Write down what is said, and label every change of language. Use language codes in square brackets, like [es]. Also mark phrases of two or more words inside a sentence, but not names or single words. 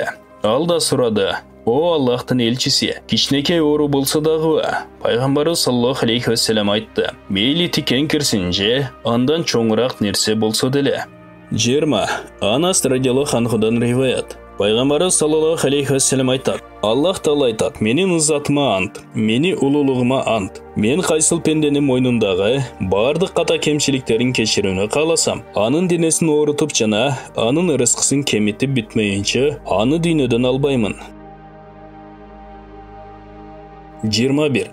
[ky] Ал да сурады: "О Аллахтын элчиси, кичинекей оору болсо дагы?" Пайғамбарыбыз [ar] صلى الله عليه وسلم [ky] айтты: "Мейли тикен кирсин же андан чоңураак нерсе болсо деле." 20. Анас [ar] رضي الله عنه [ky] риваят. Пайғамбарыбыз [ar] صلى الله عليه وسلم [ky] айтады: "Аллах Таала айтады: Менин ызатыма ант, мени улуулугума ант. Мен кайсыл пенденин мойнундагы бардык ката кемчиликтерин кечирүүнү кааласам, анын денесин оорутуп жана анын ырыскысын кемитип бүтмөйүнчө аны дүйнөдөн албаймын." 21.